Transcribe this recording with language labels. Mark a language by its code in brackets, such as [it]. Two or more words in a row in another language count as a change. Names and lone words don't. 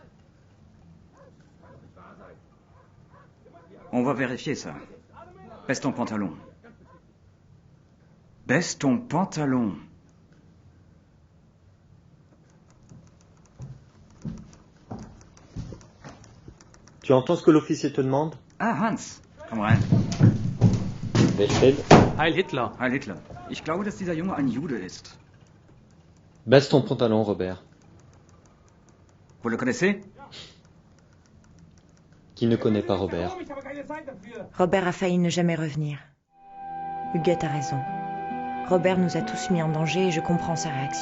[fr] On va vérifier ça. Baisse ton pantalon. Baisse ton pantalon. Tu entends ce que l'officier te demande? [de] Ah, Hans. Komm rein. Heil Hitler. Heil Hitler. Ich glaube, dass dieser Junge ein Jude ist. [fr] Baisse ton pantalon, Robert. Vous le connaissez? Qui ne connaît pas Robert? Robert a failli ne jamais revenir. Huguette a raison. Robert nous a tous mis en danger et je comprends sa réaction.